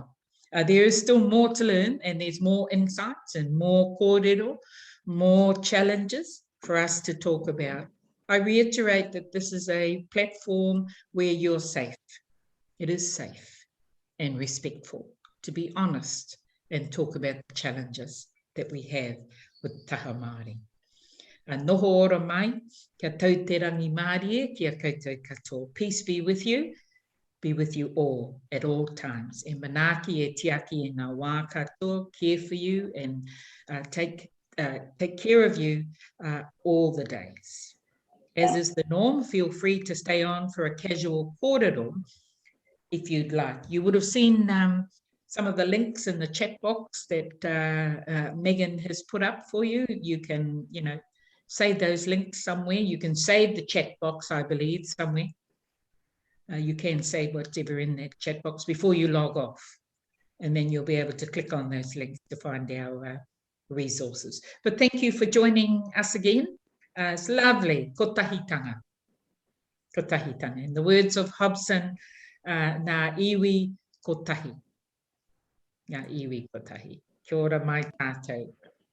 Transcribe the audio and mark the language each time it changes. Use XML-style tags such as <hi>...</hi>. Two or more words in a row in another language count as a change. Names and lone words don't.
<en>There is still more to learn, and there's more insights and more kōrero, more challenges for us to talk about. I reiterate that this is a platform where you're safe. It is safe and respectful to be honest and talk about the challenges that we have with</en> <mi>Taha Māori. Noho ora mai, kia tau te rangi Māori, kia koutou katoa.</mi> <en>Peace be with you all at all times.</en> <mi>E manaaki e tiaki e ngā wā katoa,</mi> <en>care for you and take care of you all the days. As is the norm, feel free to stay on for a casual kōrero if you'd like. You would have seen some of the links in the chat box that Megan has put up for you. You can, save those links somewhere. You can save the chat box, I believe, somewhere. You can save whatever in that chat box before you log off. And then you'll be able to click on those links to find our resources. But thank you for joining us again. It's lovely.</en> <mi>Kotahitanga. Kotahitanga.</mi> <en>In the words of Hobson,</en> <mi>nā iwi kotahi. Nā iwi kotahi. Kia ora mai tātou.</mi>